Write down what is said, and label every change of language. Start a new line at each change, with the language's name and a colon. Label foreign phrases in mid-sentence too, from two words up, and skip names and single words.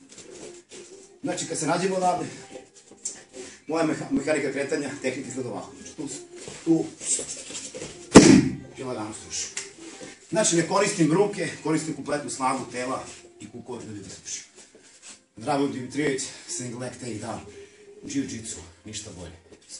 Serbian: Znači kad se nađemo odavde, moja mehanika kretanja, tehnika izgleda ovako. Znači tu i lagano srušim. Znači ne koristim ruke, koristim kompletnu snagu tela i kukove da srušim. Dragoljub Dimitrijević,
English: single leg takedown, jiu-jitsu,
Serbian: ništa bolje.